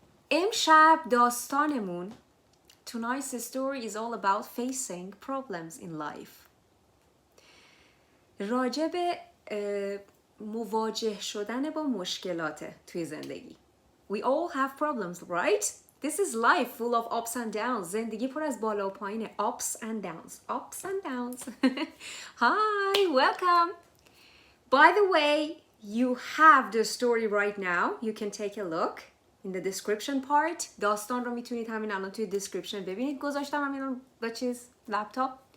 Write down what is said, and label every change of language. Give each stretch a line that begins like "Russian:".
Persian: امشب داستانمون
English: Tonight's story is all about facing problems in life.
Persian: راجع به مواجه شدن با مشکلات توی زندگی.
English: We all have problems, right? This is life full of ups and downs.
Persian: زندگی پر از بالا و پایینه.
English: Ups and downs. Ups and downs. Hi, welcome. By the way, you have the story right now. You can take a look in the description part.
Persian: داستان رو میتونید همین الان توی description ببینید. گذاشتم همین با چیز لپتاپ.